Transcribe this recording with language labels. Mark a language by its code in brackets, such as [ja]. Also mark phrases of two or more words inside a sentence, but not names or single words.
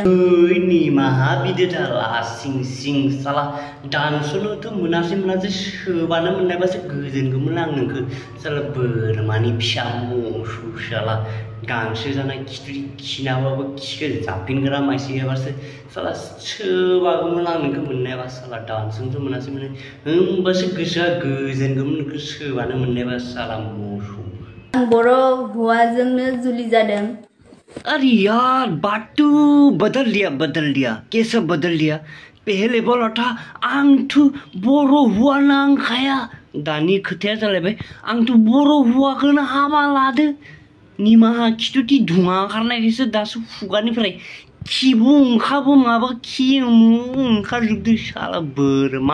[brx] निमाहा बिदोदा लासिं सिं साला दानस'नोथ' मोनासै सोबानो मोननायबासो गोजोनगौमोन आं नोंखौ साला बोरमानि फिसा मोसौ साला गांसो जानाय खिथुरि खिनाबाबो खिखो जाफिनग्रा मानसि गैयाबासो साला सोबागौमोन आं नोंखौ मोननायबा साला दानस'नोथ' मोनासै होमबासो गोसोआ गोजोनगौमोन नोंखौ सोबानो मोननायबा साला मोसौ। आं बर' हौवाजोंनो जुलि जादों। [hi] अरे यार बात तो बदल दिया कैसे बदल दिया पहले बोला था [brx] आंथ' बर' हौवा नांखाया दानि खोथाया जालायबाय आंथ' बर' हौवाखौनो हाबा लादो निमाहा खिथुथि धुङा ओंखारनायखायसो दासो खुगानिफ्राय खिबु ओंखारबो माबा खि ओंखारजोबदो साला बोरमा।